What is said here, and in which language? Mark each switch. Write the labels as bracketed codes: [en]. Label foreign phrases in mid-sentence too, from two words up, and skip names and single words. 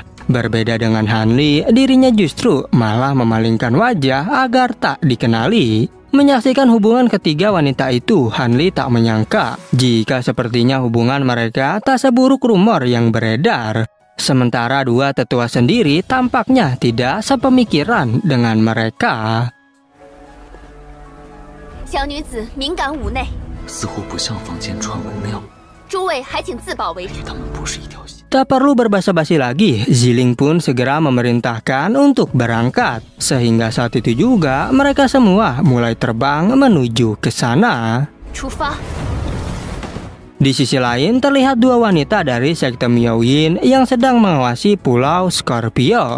[id] Berbeda dengan Hanli, dirinya justru malah memalingkan wajah agar tak dikenali. Menyaksikan hubungan ketiga wanita itu, Hanli tak menyangka jika sepertinya hubungan mereka tak seburuk rumor yang beredar. Sementara dua tetua sendiri tampaknya tidak sepemikiran dengan mereka. [zh] 小女子敏感五内，似乎不像坊间传闻那样，诸位还请自保为主。与他们不是一条线。 [id] Tak perlu berbasa-basi lagi, Ziling pun segera memerintahkan untuk berangkat. Sehingga saat itu juga mereka semua mulai terbang menuju ke sana. [zh] 出发。 [id] Di sisi lain terlihat dua wanita dari sekte Miaoyin yang sedang mengawasi Pulau Scorpio.